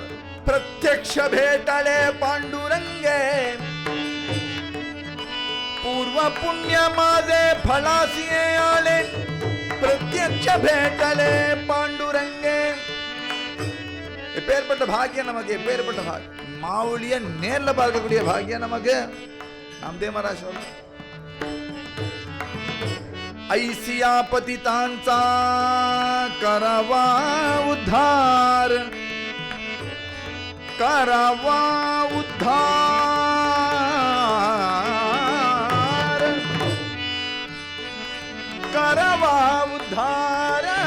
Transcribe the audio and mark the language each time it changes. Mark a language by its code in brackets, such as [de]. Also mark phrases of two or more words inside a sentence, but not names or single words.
[mr] प्रत्यक्ष भेटले पांडुरंगे, पूर्व पुण्य माझे पळासी आले, प्रत्यक्ष भेटले पांडुरंगे. [ta] எப்பேற்பட்ட பாக்கியம் நமக்கு, எப்பேற்பட்ட பாக்கியம். மாவுளிய நேர்ல பார்க்கக்கூடிய பாக்கியம் நமக்கு. [mr] नामदेव महाराज ऐसिया पतितांचा करावा उद्धार, करावा उद्धार, करावा उद्धार,